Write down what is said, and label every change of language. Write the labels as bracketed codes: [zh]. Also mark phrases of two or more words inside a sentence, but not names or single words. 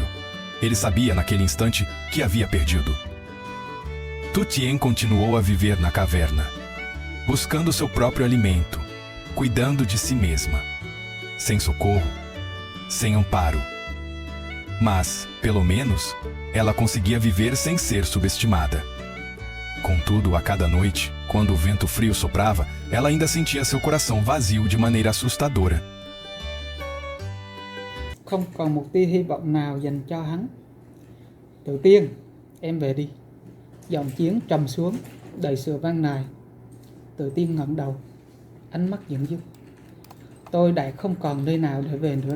[pt] Ele sabia naquele instante que havia perdido. Tu Tien continuou a viver na caverna, buscando seu próprio alimento, cuidando de si mesma, sem socorro, sem amparo. Mas, pelo menos, ela conseguia viver sem ser subestimada. Contudo, a cada noite, quando o vento frio soprava, ela ainda sentia seu coração vazio de maneira assustadora. [vi] Không còn một tia hy vọng nào dành cho hắn. Tự Tiên, em về đi. Giọng Chiến trầm xuống, đầy sự van nài. Tự Tiên ngẩng đầu, ánh mắt giận dữ. Tôi đã không còn nơi nào để về nữa rồi.